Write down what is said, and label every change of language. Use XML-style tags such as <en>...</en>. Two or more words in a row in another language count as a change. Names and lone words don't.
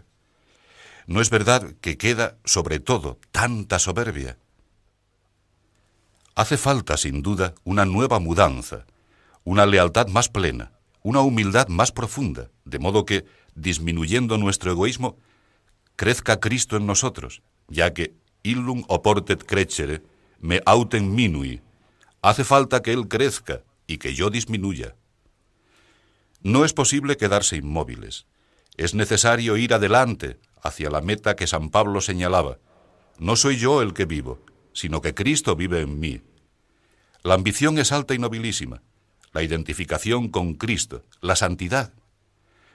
<es>¿No es verdad que queda, sobre todo, tanta soberbia? Hace falta, sin duda, una nueva mudanza, una lealtad más plena, una humildad más profunda, de modo que, disminuyendo nuestro egoísmo, crezca Cristo en nosotros, ya que</es> <la>illum oportet crescere, me autem minui.</la> <es>Hace falta que Él crezca y que yo disminuya. No es posible quedarse inmóviles. Es necesario ir adelante hacia la meta que San Pablo señalaba. No soy yo el que vivo, sino que Cristo vive en mí. La ambición es alta y nobilísima, la identificación con Cristo, la santidad.</es>